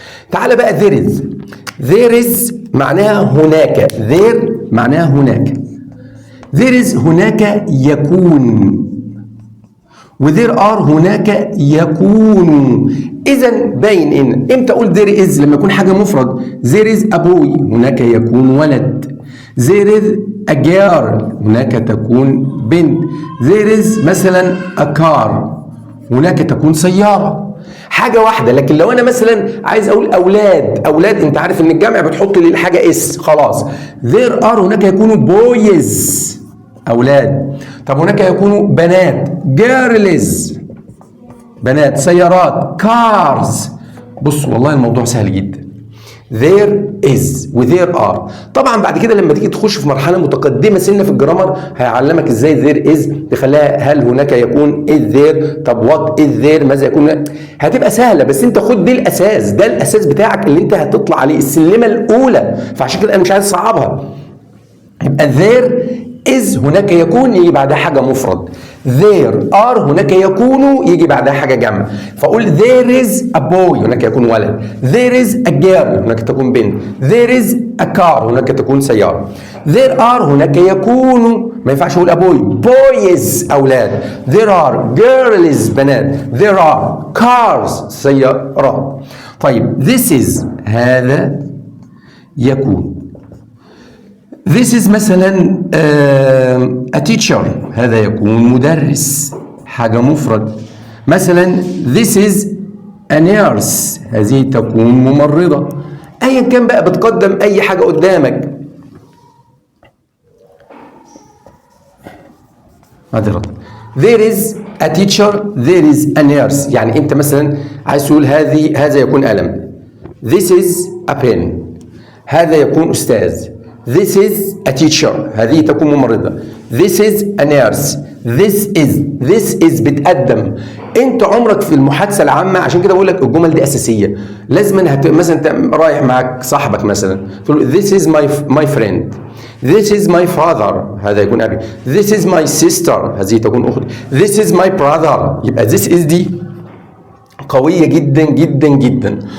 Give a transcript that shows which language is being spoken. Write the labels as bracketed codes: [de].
[ar] تعالى بقى [en] there is [ar] معناها هناك، there معناها هناك، there is هناك يكون، وذير ار هناك يكون. اذا باين ان امتى اقول [en] there is [ar] لما يكون حاجه مفرد. [en] there is a boy [ar] هناك يكون ولد، [en] there is a girl [ar] هناك تكون بنت، [en] there is مثلا a car [ar] هناك تكون سياره. حاجه واحده. لكن لو انا مثلا عايز اقول اولاد انت عارف ان الجمع بتحط للحاجه اس، خلاص [en] there are [ar] هناك يكونوا boys أولاد. طب هناك يكونوا بنات girls بنات، سيارات cars. بص والله الموضوع سهل جدا. [en] there is و there are. [ar] طبعا بعد كده لما تيجي تخش في مرحلة متقدمة سنة في الجرامر هيعلمك ازاي [en] there is [ar] تخليها هل هناك يكون [en] is there، [ar] طب [en] what is there [ar] ماذا يكون، هتبقى سهلة. بس انت خد دي الأساس، ده الأساس بتاعك اللي انت هتطلع عليه السلمة الأولى، فعشان كده أنا مش عايز أصعبها. يبقى [en] there is [ar] هناك يكون يجي بعدها حاجة مفرد، [en] there are [ar] هناك يكون يجي بعدها حاجة جمع. فأقول [en] there is a boy [ar] هناك يكون ولد، [en] there is a girl [ar] هناك تكون بنت، [en] there is a car [ar] هناك تكون سيارة، [en] there are [ar] هناك يكون، ما ينفعش أقول [en] a boy boys [ar] أولاد، [en] there are girls [ar] بنات، [en] there are cars [ar] سيارات. طيب [en] this is [ar] هذا يكون. [en] This is [ar] مثلا [en] a teacher [ar] هذا يكون مدرس، حاجة مفرد. مثلا [en] this is a nurse [ar] هذه تكون ممرضة. أيا كان بقى بتقدم أي حاجة قدامك. [en] there is a teacher there is a nurse. [ar] يعني أنت مثلا عايز تقول هذا يكون قلم. [en] this is a pen [ar] هذا يكون أستاذ. [en] This is a teacher [ar] هذه تكون ممرضة. [en] This is a nurse. This is بتقدم. [ar] انت عمرك في المحادثة العامة، عشان كده بقول لك الجمل دي أساسية. لازم مثلا انت رايح معك صاحبك مثلا تقول [en] this is my friend. This is my father [ar] هذا يكون أبي. [en] This is my sister [ar] هذه تكون أختي. [en] This is my brother. [ar] يبقى [en] this is [ar] دي قوية جدا جدا جدا.